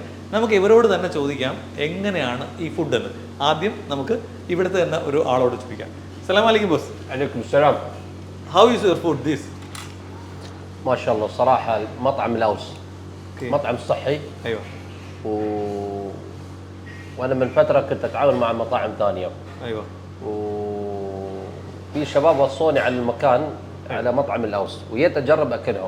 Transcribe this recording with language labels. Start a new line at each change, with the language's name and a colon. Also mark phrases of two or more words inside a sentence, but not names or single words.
Malayalam: നമുക്ക് ഇവരോട് തന്നെ ചോദിക്കാം എങ്ങനെയാണ് ഈ ഫുഡ് എന്ന്. ആദ്യം നമുക്ക് ഇവിടുത്തെ തന്നെ ഒരു ആളോട് ചോദിക്കാം.
Arabic: السلام عليكم ബോസ്. عليكم السلام.
English: How is your food this?
Arabic: ما شاء الله صراحة مطعم الأوس مطعم صحي. ايوه. وأنا من فترة كنت أتعاون مع مطاعم ثانية. ايوه. وفي شباب وصوني على المكان على مطعم الأوس وجيت أجرب أكلهم.